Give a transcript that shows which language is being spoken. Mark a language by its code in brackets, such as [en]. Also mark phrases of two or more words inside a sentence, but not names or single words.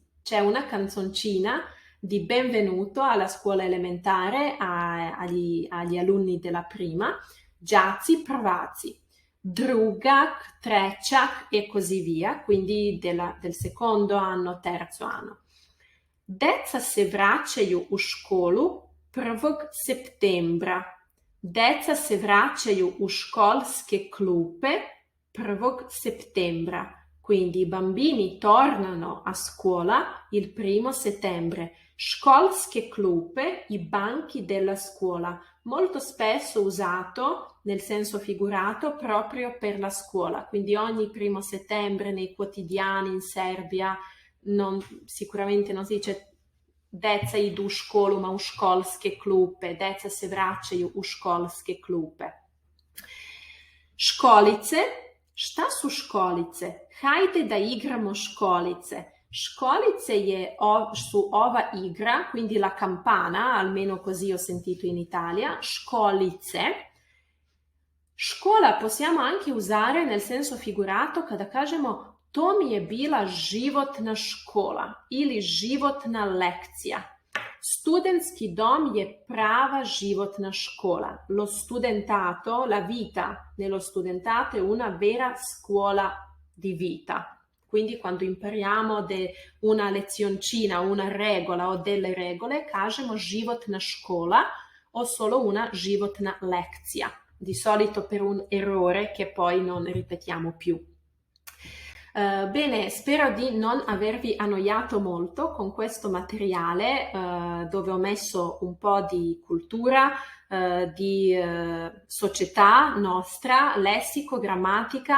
[it] C'è una canzoncina di benvenuto alla scuola elementare agli alunni della prima, [sr] đaci, prvaci, drugak, trećak [it] e così via, quindi del secondo anno, terzo anno. [sr] Deca se vraćaju u školu 1. septembra. Deca se vraćaju u školske klupe 1. setembra. [it] Quindi i bambini tornano a scuola il 1 settembre. [sr] Školske klupe, [it] i banchi della scuola, molto spesso usato nel senso figurato proprio per la scuola. Quindi ogni 1 settembre nei quotidiani in Serbia sicuramente non si dice [sr] deca idu u školu, [it] ma [sr] u školske klupe, deca se vraćaju u školske klupe. Školice, šta su školice? Hajde da igramo školice. Školice su ova igra, [it] quindi la campana, almeno così ho sentito in Italia, školice. Škola possiamo anche usare nel senso figurato [sr] kada kažemo to mi je bila životna škola ili životna lekcija. Studentski dom je prava životna škola. [it] Lo studentato, la vita nello studentato è una vera scuola di vita. Quindi quando impariamo una lezioncina, una regola o delle regole, [sr] kažemo životna škola [it] o solo una [sr] životna lekcija. [it] Di solito per un errore che poi non ripetiamo più. Bene, spero di non avervi annoiato molto con questo materiale dove ho messo un po' di cultura, di società nostra, lessico, grammatica.